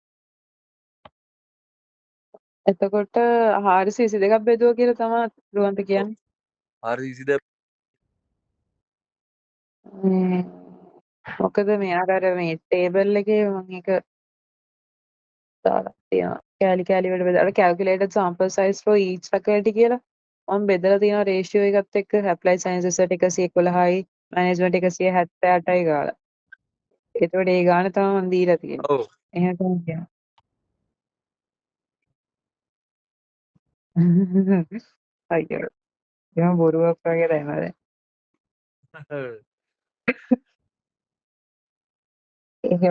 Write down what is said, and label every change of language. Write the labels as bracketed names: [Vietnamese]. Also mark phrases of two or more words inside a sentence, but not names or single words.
[Sinhala] එතකොට 422ක් බෙදුවා කියලා තමයි රුවන්ත කියන්නේ. හරි ඉසිද මොකද මෙයාට අර මේ ටේබල් එකේ මම ඒක දාලා තියෙනවා. කෑලි කෑලි වලට බෙදලා [English] calculated sample size for each faculty [Sinhala] කියලා. මම බෙදලා තියෙනවා ratio එකත් එක්ක [English] applied sciences [Sinhala] වලට 111යි management 178යි ගාලා. ඒතකොට ඒ ගාන තමයි මම දීලා තියෙන්නේ. ඔව් එහෙම තමයි කියන්නේ. අයියෝ. එහෙම බොරුවක් වගේ තමයි දැන්. එහෙම.